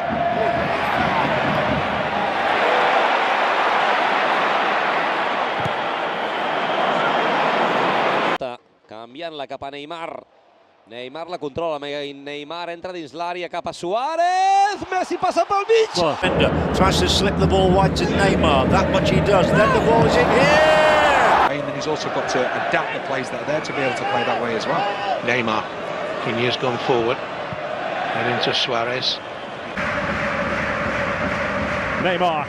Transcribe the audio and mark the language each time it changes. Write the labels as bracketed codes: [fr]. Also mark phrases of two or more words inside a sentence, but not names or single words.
[ca] Canviant-la cap a Neymar. Neymar la controla, Neymar entra dins l'àrea cap a Suárez. Messi passa pel mig. [en] Tries to slip the ball wide to Neymar. That much he does. Then the ball is in here. And he's also got to adapt the plays that are there to be able to play that way as well. Neymar, in years gone forward, And into Suarez. Neymar.